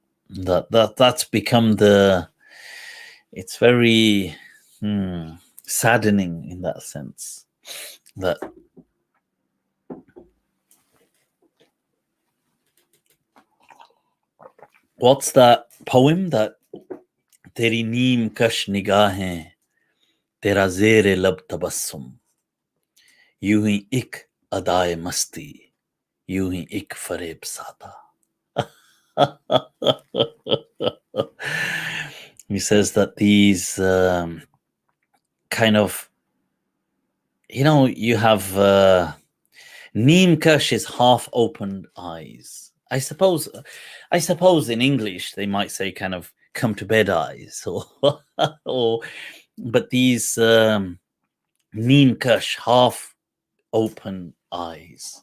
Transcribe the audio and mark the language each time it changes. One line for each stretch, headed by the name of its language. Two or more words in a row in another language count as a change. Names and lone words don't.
English: That's become it's very saddening in that sense. That what's that poem that
Urdu: تیری نیم کش نگاہیں، ترا زیرِ لب تبسم, یوں ہی اک ادائے مستی، یوں ہی اک فریبِ سادہ.
English: He says that these kind of, you have
Urdu: نیم کش
English: is half opened eyes. I suppose in English they might say kind of come to bed eyes, or but these
Urdu: نیم کش
English: half open eyes.